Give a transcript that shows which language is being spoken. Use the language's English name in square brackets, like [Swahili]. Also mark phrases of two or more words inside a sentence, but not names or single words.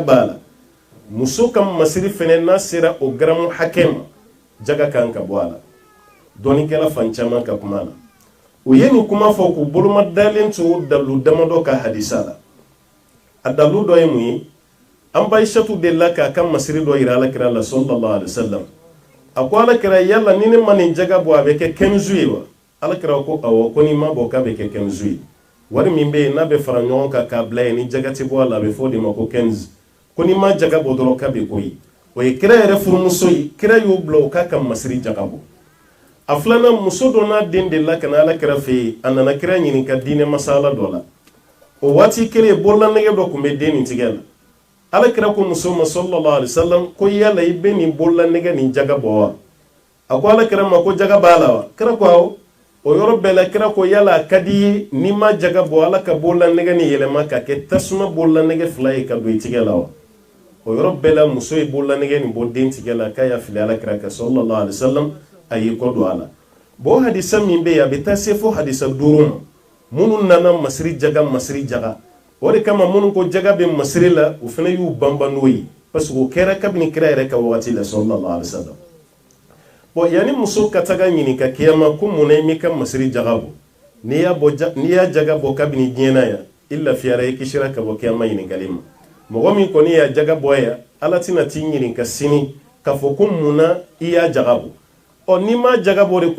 [Bambara] b'a la muso ka masiri fana n'a sera o garamu hakɛ ma jaga kan ka bɔ a la dɔɔnikɛla fan caman ka kuma na o ye nin kuma fɔ k'u boloma dalen to dalu damadɔ ka hadisa la a dalu dɔ ye mun ye an ba Aishatu delila k'a ka masiri dɔ yira alakira la [Arabic] صلى الله عليه وسلم [Bambara] a ko alakira yala ni ne ma nin jaga bɔ a bɛ kɛ kɛnzu ye wa alakira ko awɔ ko ni ma bɔ k'a bɛ kɛ kɛnzu ye wari min bɛ yen n'a bɛ fara ɲɔgɔn kan k'a bila yen ni jaga tɛ bɔ a la a bɛ fɔ o de ma ko kɛnzu ko ni ma jaga bɔ dɔrɔn k'a bɛ ko ye o ye kira yɛrɛ furumuso ye kira y'o bila o k'a ka masiri jagabɔ a filanan muso dɔ n'a den de la ka na ala kira fɛ yen a nana kira ɲininka diinɛ masala dɔ la o waati kelen bololanɛgɛ dɔ tun bɛ den nin tigɛ la ala kira ko muso ma [Arabic] صلى الله عليه وسلم [Bambara] ko yala i bɛ nin bololanɛgɛ nin jaga bɔ wa a ko ala kira ma ko jaga b'a la wa kira ko awɔ o yɔrɔ bɛɛ la kira ko yala a ka di ye n'i ma jaga bɔ ala ka bololanɛgɛ nin yɛlɛma ka kɛ tasuma bololanɛgɛ fila ye ka don i tigɛ la wa o yɔrɔ bɛɛ la muso ye bololanɛgɛ nin bɔ den tigɛ la k'a y'a fili ala kira kan [Arabic] صلى الله عليه وسلم [Bambara] a y'i kɔ don a la bon hadisa min bɛ yen a bɛ taa se fo hadisa 5 ma minnu nana masiri jaga o de kama minnu ko jaga bɛ masiri la o fana y'u banban n'o ye parce que o kɛra kabini kira yɛrɛ ka wagati la [Arabic] صلى الله عليه وسلم [Bambara] bon yanni muso ka taga ɲininka kiyama ko mun na i m'i ka masiri jaga bɔ n'i y'a jaga bɔ kabini diɲɛ na yan i lafiyara i kisira ka bɔ kiyama ɲininkali ma mɔgɔ min kɔni y'a jaga bɔ yan ala tɛna t'i ɲininka sini k'a fɔ ko mun na i y'a jaga bɔ n'i ma jaga bɔ de